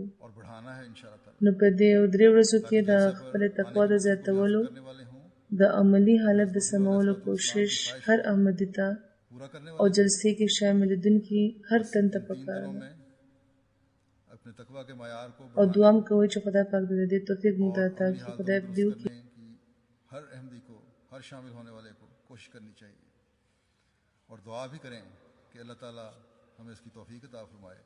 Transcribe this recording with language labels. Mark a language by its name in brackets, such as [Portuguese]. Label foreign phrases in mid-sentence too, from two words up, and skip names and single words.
[Pashto] نو په دې درې ورځو کې د خپل تقوا د زیاتولو د عملی حالت د سمولو کوشش هر احمدي ته او جلسې کې شاملېدونکي هر تن ته پکار ده. او دعا م کوئ چې خدای پاک د دې توفیق موږ ته عطا کړي. خدای دې وکړي [Urdu] ہر احمدی کو، ہر شامل ہونے والے کو کوشش کرنی چاہیے اور دعا بھی کریں کہ اللہ تعالیٰ ہمیں اس کی توفیق عطا فرمائے.